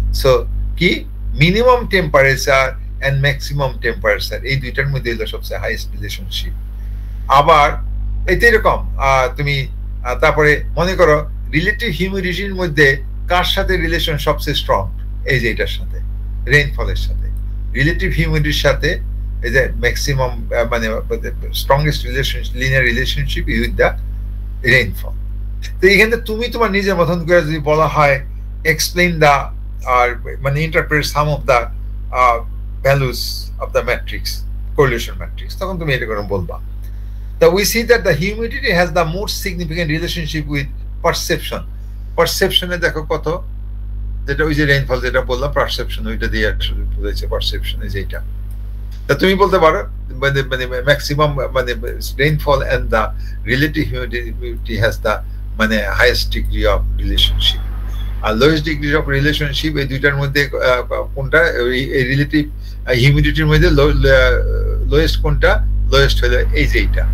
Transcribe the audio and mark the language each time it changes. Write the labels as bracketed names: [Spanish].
[English] So কি minimum temperature and maximum temperature [Bangla] এই দুইটার মধ্যে হলো সবচেয়ে [English] highest relationship. [Bangla] আবার এটা এরকম তুমি তারপরে মনে করো রিলেটিভ হিউমিডিটির মধ্যে কার সাথে রিলেশন সবচেয়ে স্ট্রং, এই যে এটার সাথে রেইনফলের সাথে রিলেটিভ হিউমিডিটির সাথে এই যে ম্যাক্সিমাম মানে [English] Strongest linear relationship with the rainfall. [Bangla] তো এখানে তুমি তোমার নিজের মতন করে যদি বলা হয় [English] explain the আর মানে interpret some of the values of the matrix correlation matrix, [Bangla] তখন তুমি এটা করে বলবা। [English] So we see that the humidity has the most significant relationship with perception. [Bangla] Perception এ দেখো কত, যেটা ওই যে রেইনফল যেটা বললাম পারসেপশন ওইটা দিয়ে বুঝাইছে পারসেপশন এই যেটা। তা তুমি বলতে পারো মানে ম্যাক্সিমাম মানে [English] rainfall and the relative humidity has the মানে highest degree of relationship, [Bangla] আর lowest degree of relationship এই দুইটার মধ্যে কোনটা, এই রিলেটিভ হিউমিডিটির মধ্যে লোয়েস্ট কোনটা, লোয়েস্ট হলো এই যে এইটা।